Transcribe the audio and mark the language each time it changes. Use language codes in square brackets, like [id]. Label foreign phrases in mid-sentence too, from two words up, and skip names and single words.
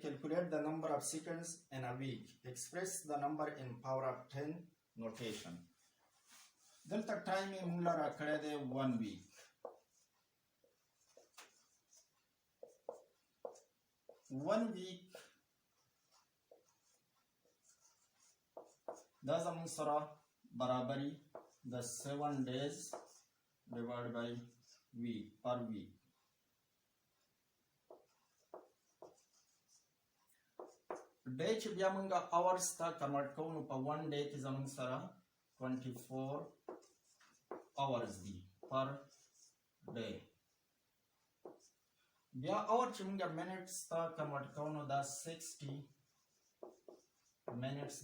[en] calculate the number of seconds in a week express the number in power of 10 notation [ps] دلته ټایم یې مونږ لره کړی دی [en] 1 week [ps] دا زمون سره برابري د [en] 7 days divided by week per week [ps] ډے چې بیا مونږه hours ته کنورټ کوو نو په 1 day کې زمون سره 24 hours دي [en] per day [ps] بیا hour چې مونږه minutes ته کنورټ کوو نو دا 60 minutes